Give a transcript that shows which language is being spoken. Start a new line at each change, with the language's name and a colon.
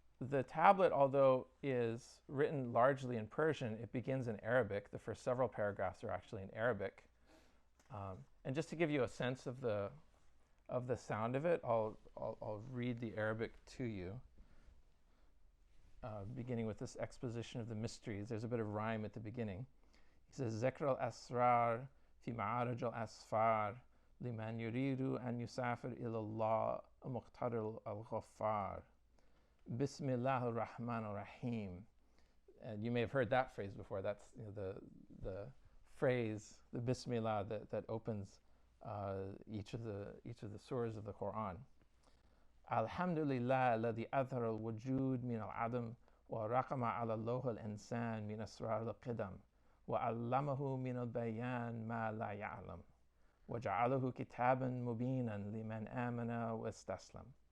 English: The tablet, although is written largely in Persian, it begins in Arabic. The first several paragraphs are actually in Arabic. And just to give you a sense of the sound of it, I'll read the Arabic to you, beginning with this exposition of the mysteries. There's a bit of rhyme at the beginning. He says,
Arabic: Zekr al-asrar في معارج الأسفار لمن يريد أن يسافر إلى الله مقتدر الغفار. بسم الله الرحمن الرحيم.
English: And you may have heard that phrase before. That's the phrase, the Bismillah, that opens each of the surahs of the Quran.
Arabic: Alhamdulillah الذي أظهر الوجود من العدم ورقم على اللوح الإنسان من أسرار القدم وعلمه من البيان ما لا يعلم وجعله كتابا مبينا لمن آمن واستسلم